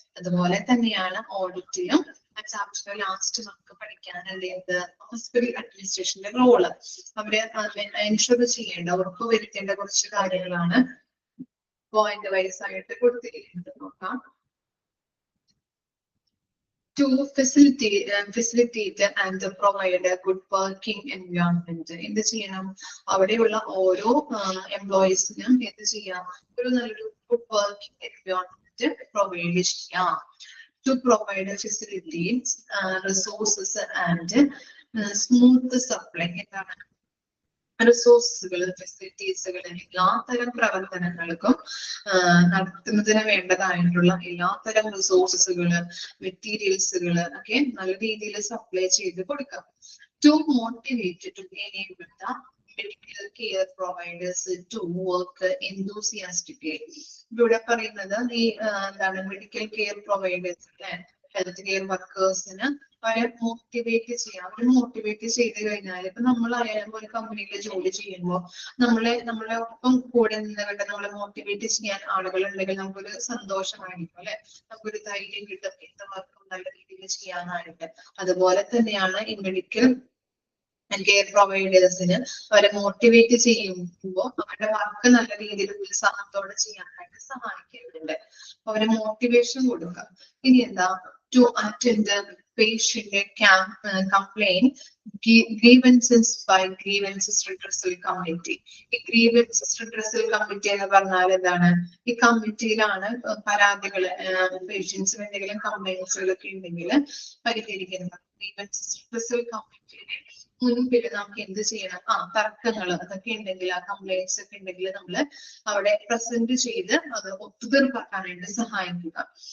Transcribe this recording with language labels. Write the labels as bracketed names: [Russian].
[Malayalam] അതുപോലെ തന്നെയാണ് ഓഡിറ്റിലും chapter last നമുക്ക് പഠിക്കാനുള്ളത് ഹോസ്പിറ്റൽ അഡ്മിനിസ്ട്രേഷന്റെ റോള്. അവരെ എൻഷുർ ചെയ്യേണ്ട, ഉറപ്പുവരുത്തേണ്ട കുറച്ച് കാര്യങ്ങളാണ് പോയിന്റ് വൈസ് ആയിട്ട് കൊടുത്തിരിക്കുന്നത്. നോക്കാം. [English] To facilitate and provide a good working environment. [Malayalam] എന്ത് ചെയ്യണം? അവിടെയുള്ള ഓരോ എംപ്ലോയീസിനും എന്ത് ചെയ്യാം? ഒരു നല്ലൊരു [English] good working environment [Malayalam] പ്രൊവൈഡ് ചെയ്യാം. [English] To provide facilities, resources and smooth supply. [Malayalam] എന്താണ്? റിസോഴ്സുകൾ, ഫെസിലിറ്റീസുകൾ, എല്ലാത്തരം പ്രവർത്തനങ്ങൾക്കും നടത്തുന്നതിന് വേണ്ടതായിട്ടുള്ള എല്ലാത്തരം റിസോഴ്സുകള്, മെറ്റീരിയൽസുകള് ഒക്കെ നല്ല രീതിയിൽ സപ്ലൈ ചെയ്ത് കൊടുക്കാം. [English] To motivate to enable the medical care providers to work enthusiastically. [Malayalam] ഇവിടെ പറയുന്നത് ഈ എന്താണ് മെഡിക്കൽ കെയർ പ്രൊവൈഡേഴ്സ് അല്ലെ, ഹെൽത്ത് കെയർ വർക്കേഴ്സിന് അവരെ മോട്ടിവേറ്റ് ചെയ്യാം. അവര് മോട്ടിവേറ്റ് ചെയ്ത് കഴിഞ്ഞാൽ ഇപ്പൊ നമ്മളായാലും ഒരു കമ്പനിയിൽ ജോലി ചെയ്യുമ്പോൾ നമ്മളെ ഒപ്പം കൂടെ നിന്നുകൊണ്ട് നമ്മളെ മോട്ടിവേറ്റ് ചെയ്യാൻ ആളുകൾ ഉണ്ടെങ്കിൽ നമുക്കൊരു സന്തോഷമായിരിക്കും അല്ലെ, നമുക്കൊരു ധൈര്യം കിട്ടും എന്ത് വർക്കും നല്ല രീതിയിൽ ചെയ്യാനായിട്ട്. അതുപോലെ തന്നെയാണ് ഈ മെഡിക്കൽ കെയർ പ്രൊവൈഡേഴ്സിന് അവരെ മോട്ടിവേറ്റ് ചെയ്യുമ്പോൾ അവരുടെ വർക്ക് നല്ല രീതിയിൽ ഉത്സാഹത്തോടെ ചെയ്യാനായിട്ട് സഹായിക്കുന്നുണ്ട്. അവരെ മോട്ടിവേഷൻ കൊടുക്കുക. ഇനി എന്താ? [English] To attend the patient complaint grievances by grievances redressal committee. [Malayalam] ഈ grievances redressal committee എന്ന് പറഞ്ഞാൽ എന്താണ്? ഈ കമ്മിറ്റിയിലാണ് പരാതികള് പേഷ്യൻസിന് എന്തെങ്കിലും കംപ്ലൈന്റ്സുകളൊക്കെ ഉണ്ടെങ്കിൽ പരിഹരിക്കുന്നത്. grievances redressal committeeയുടെ മുൻപിൽ നമുക്ക് എന്ത് ചെയ്യണം? തർക്കങ്ങൾ അതൊക്കെ ഉണ്ടെങ്കിൽ, ആ കംപ്ലൈന്റ്സ് ഒക്കെ ഉണ്ടെങ്കിൽ നമ്മള് അവിടെ പ്രസന്റ് ചെയ്ത് അത് ഒത്തുതീർപ്പാക്കാനായിട്ട് സഹായിക്കുക.